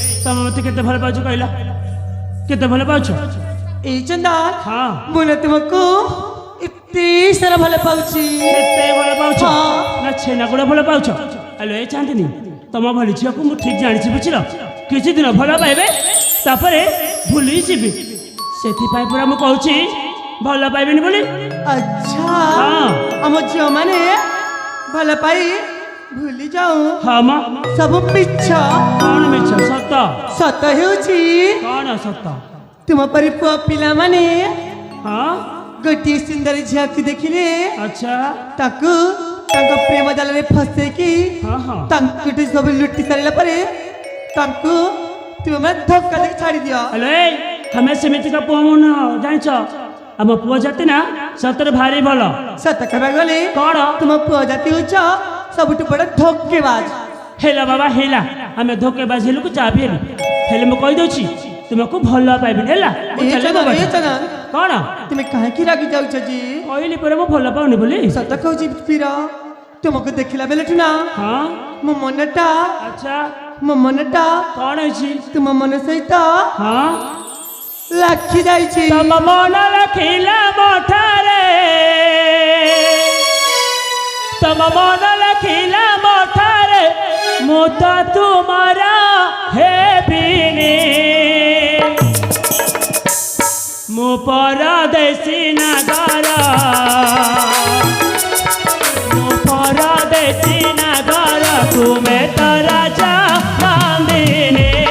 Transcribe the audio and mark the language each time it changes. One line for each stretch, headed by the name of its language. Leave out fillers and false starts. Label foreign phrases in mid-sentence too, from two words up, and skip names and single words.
Odia: ତମେ ମତେ କେତେ ଭଲ ପାଉଛ କହିଲ? କେତେ ଭଲ ପାଉଛ?
Hindi: ए चंदन हाँ मुझे तुमको इतने सारा
Odia: ଭଲ ପାଉଚି କେତେ ଭଲ ପାଉଛ? ହଁ। ନା ଛେନାଗୁଡ଼ ଭଲ ପାଉଛ? ଆଲୋ ଏ ଚାନ୍ଦିନୀ ତମ ଭଳି ଝିଅକୁ ମୁଁ ଠିକ୍ ଜାଣିଛି ବୁଝିଲ। କିଛି ଦିନ ଭଲ ପାଇବେ ତାପରେ ଭୁଲି ଯିବି। ସେଥିପାଇଁ ପୁରା ମୁଁ କହୁଛି ଭଲ ପାଇବେନି ବୋଲି।
Hindi: अच्छा हाँ।
Odia: ହମ ଝିଲ ମାନେ ଭଲ ପାଇ ଭୁଲି ଯାଉଁ ହଁ ମ ସବ ମିଛ କ'ଣ ମିଛ ସତ? ସତ ହେଉଚି କ'ଣ ସତ? ତୁମ ପରି ପୁଆ ପିଲା ମାନେ ହଁ ଗୋଟି ସୁନ୍ଦର ଝିଲ କୋ ଦେଖିଲେ ଆଚ୍ଛା ତାକୁ ତାଙ୍କୋ ପ୍ରେମ ଜାଲ ରେ ଫସେ କି ହଁ ହଁ ତାଙ୍କୋ ସବ ଲୁଟି ସାରିଲା ପରେ ତାଙ୍କୋ ତୁମ ଧକ୍କା ଦେ ଛାଡ଼ି ଦିୟୋ ଆଲୋ ଏ ଆମେ ସେମିତିକା ପୁଅ ମୁଁ ନୁହଁ ଜାଣିଛ। ଆମ ପୁଅ ଜାତି ନା ସତରେ ଭାରି ଭଲ। ସତ କହବା ଗଲେ କ'ଣ? ତୁମ ପୁଆ ଜାତୀ ହୋଚ ସବଟୁ ବଡ଼ ଧୋଖେବାଜ ହେଲା ବାବା ହେଲା ଆମେ ଧୋକେବାଜ ହେଲୁ ଚା ବି ହେଲୁ। ହେଲେ ମୁଁ କହିଦେଉଛି ତୁମକୁ ଭଲ ପାଇବିନି ହେଲା। ମୁଁ ए ଚାଲିଲି चंदन ବାବା। ए चंदन କ'ଣ ତୁମ୍ହେଁ କହେ କୀ ରାଗୀ ଜାଉଛ ଜୀ କହିଲି ପରେ ମୁଁ ଭଲ ପାଉନି ବୋଲି। ସତ କହୂଚୀ ଫିର ତୁମକୋ ଦେଖଲା ବେଲେ ନା ହଁ ମୋ ମନଟା ଆଚ୍ଛା ମୋ ମନଟା କ'ଣ ହେଇଛି? ତୁମ ମନ ସହିତ ହଁ ଲାଖୀ ଜାଇଛି ତମ ମନ ରଖିଲା ମଠାରେ ତମ ମନ ରଖିଲା ମଠାରେ ମୁଁ ତ ତୁମର ହେବିନି। ମୁଁ ପରଦେଶୀ ନାଗର ମୁଁ ପରଦେଶୀ ନାଗର ତୁମେ ତ ରାଜା ନନ୍ଦିନୀ।